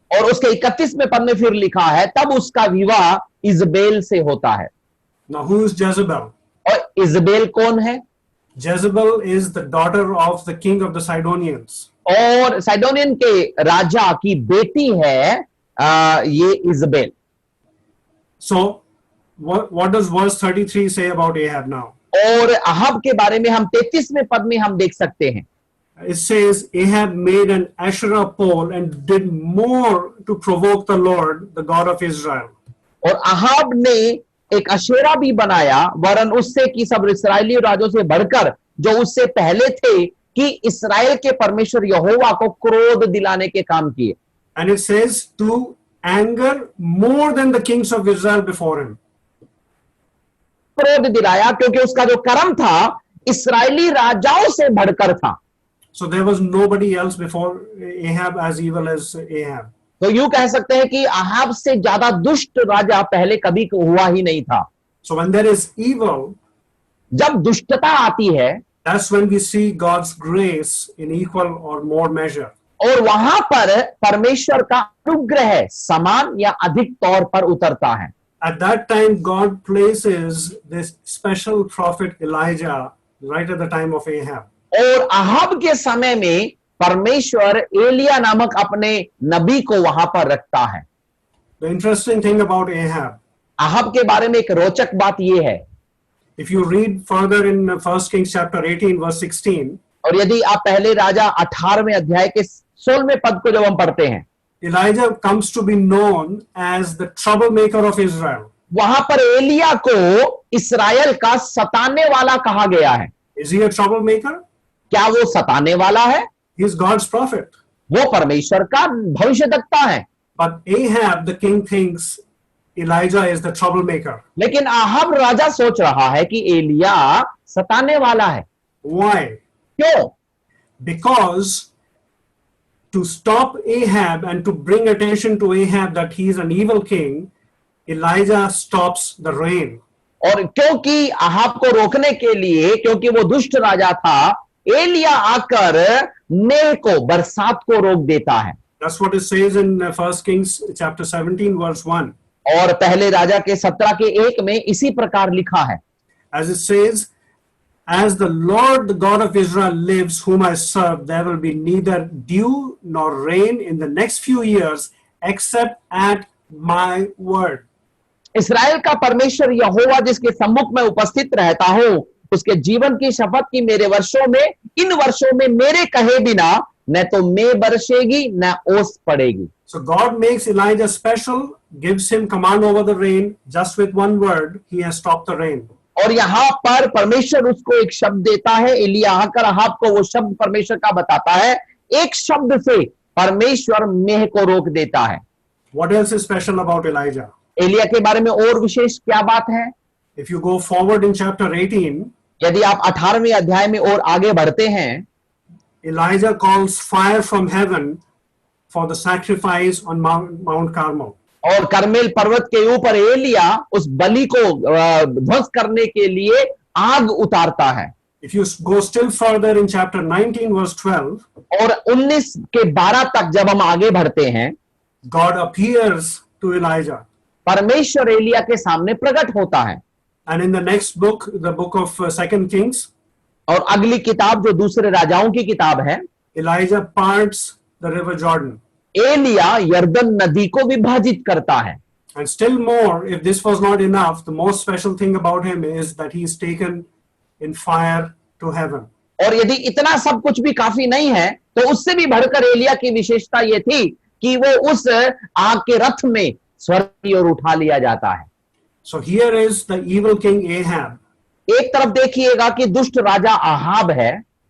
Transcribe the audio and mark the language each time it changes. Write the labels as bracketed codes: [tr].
[hi] और उसके 31वें पद में फिर लिखा है तब उसका विवाह इजबेल से होता है। [en] Now who is Jezebel? [hi] और इजबेल कौन है? [en] Jezebel is the daughter of the king of the Sidonians. [hi] और साइडोनियन के राजा की बेटी है ये Jezebel. [en] So, what does verse 33 say about Ahab now? [hi] और अहाब के बारे में हम 33वें पद में हम देख सकते हैं, [en] It says, Ahab made an Asherah pole and did more to provoke the Lord, the God of Israel. [hi] और अहाब ने एक अशेरा भी बनाया, वरन उससे कि सब इस्राएली राजों से बढ़कर जो उससे पहले थे, कि इस्राएल के परमेश्वर यहोवा को क्रोध दिलाने के काम किए। [en] And it says to anger more than the kings of Israel before him. [hi] क्रोध दिलाया क्योंकि उसका जो कर्म था इस्राएली राजाओं से बढ़कर था। [en] So there was nobody else before Ahab as evil as Ahab. [hi] तो यूं कह सकते हैं कि अहाब से ज्यादा दुष्ट राजा पहले कभी हुआ ही नहीं था। [en] So when there is evil, [hi] जब दुष्टता आती है [en] that's when we see God's grace in equal or more measure. [hi] और वहां पर परमेश्वर का अनुग्रह समान या अधिक तौर पर उतरता है। [en] At that time, God places this special prophet Elijah right at the time of Ahab. [hi] और अहाब के समय में परमेश्वर एलिया नामक अपने नबी को वहां पर रखता है। [en] The interesting thing about Ahab, [hi] Ahab के बारे में एक रोचक बात यह है, [en] if you read further in 1 Kings chapter 18 verse 16, [hi] और यदि आप पहले राजा 18वें अध्याय के 16वें पद को जब हम पढ़ते हैं, [en] Elijah comes to be known as the troublemaker of Israel. [hi] वहां पर एलिया को इस्राएल का सताने वाला कहा गया है। [en] Is he a troublemaker? [hi] क्या वो सताने वाला है? [en] He is God's prophet. [hi] वो परमेश्वर का भविष्यद्वक्ता है। [en] But Ahab, the king, thinks Elijah is the troublemaker. [hi] लेकिन अहाब राजा सोच रहा है कि एलिया सताने वाला है। [en] Why? [hi] क्यों? [en] Because to stop Ahab and to bring attention to Ahab that he is an evil king, Elijah stops the rain. [hi] और क्योंकि अहाब को रोकने के लिए, क्योंकि वो दुष्ट राजा था, एलिया आकर मेघ को, बरसात को रोक देता है। [en] That's what it says in 1 Kings chapter 17 verse 1. [hi] और पहले राजा के 17 के 1 में इसी प्रकार लिखा है, [en] As it says, as the Lord, the God of Israel lives, whom I serve, there will be neither dew nor rain in the next few years except at my word. [hi] इस्राएल का परमेश्वर यहोवा जिसके सम्मुख में उपस्थित रहता हूं, उसके जीवन की शपथ की मेरे वर्षों में, इन वर्षों में मेरे कहे बिना न तो मेघ बरसेगी न ओस पड़ेगी। [en] So God makes Elijah special, gives him command over the rain. Just with one word, he has stopped the rain. [hi] और यहाँ पर परमेश्वर उसको एक शब्द देता है, एलिया आकर अहाब को वो शब्द परमेश्वर का बताता है, एक शब्द से परमेश्वर मेघ को रोक देता है। [en] What else is special about Elijah? [hi] Elia के बारे में और विशेष क्या बात है? [en] If you go forward in chapter 18, [hi] यदि आप 18वें अध्याय में और आगे बढ़ते हैं, [en] Elijah calls fire from heaven for the sacrifice on Mount Carmel. [hi] और करमेल पर्वत के ऊपर एलिया उस बलि को ध्वंस करने के लिए आग उतारता है। [en] If you go still further in chapter 19 verse 12, [hi] और 19 के 12 तक जब हम आगे बढ़ते हैं, [en] God appears to Elijah. [hi] परमेश्वर एलिया के सामने प्रकट होता है। [en] And in the next book, the book of 2 Kings, [hi] और अगली किताब जो दूसरे राजाओं की किताब है, [en] Elijah parts the river Jordan. [hi] Elia यर्दन नदी को विभाजित करता है। [en] And still more, if this was not enough, the most special thing about him is that he is taken in fire to heaven. [hi] और यदि इतना सब कुछ भी काफी नहीं है, तो उससे भी बढ़कर एलिया की विशेषता यह थी कि वो उस आग के रथ में स्वर्ग की ओर उठा लिया जाता है। [en] So here is the evil king Ahab. [hi] एक तरफ देखिएगा कि दुष्ट राजा अहाब है,